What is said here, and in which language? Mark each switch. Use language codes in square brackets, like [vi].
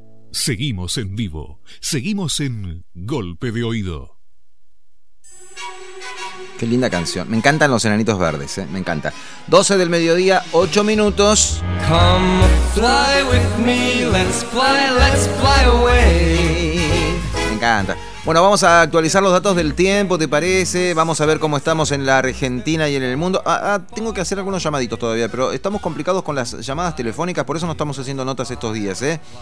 [es] Seguimos en vivo, seguimos en Golpe de Oído. Qué linda canción. Me encantan los Enanitos Verdes, ¿eh? Me encanta. 12 del mediodía, 8 minutos. [en] Come fly with me, let's fly away. [es] Me encanta. Bueno, vamos a actualizar los datos del tiempo, ¿te parece? Vamos a ver cómo estamos en la Argentina y en el mundo. Tengo que hacer algunos llamaditos todavía, pero estamos complicados con las llamadas telefónicas, por eso no estamos haciendo notas estos días, ¿eh?